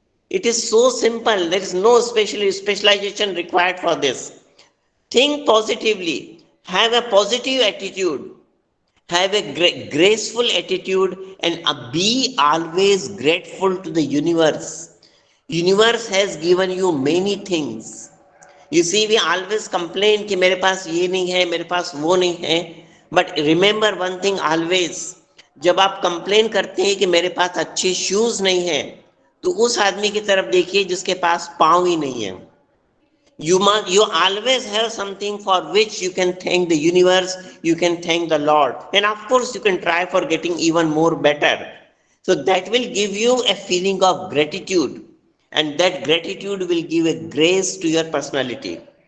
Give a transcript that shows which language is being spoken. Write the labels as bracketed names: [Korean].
[English] It is so simple. There is no specialization required for this. Think positively. Have a positive attitude. Have a graceful attitude, and be always grateful to the universe. Universe has given you many things. You see, we always complain [Hindi] कि मेरे पास ये नहीं है, [English] मेरे पास वो नहीं है. But remember one thing always, [Hindi] जब आप कंप्लेन करते हैं कि मेरे पास अच्छे शूज नहीं है, तो उस आदमी की तरफ देखिए जिसके पास पाँव ही नहीं है. [English] You always have something for which you can thank the universe, you can thank the Lord, and of course you can try for getting even more better. So that will give you a feeling of gratitude, and that gratitude will give a grace to your personality.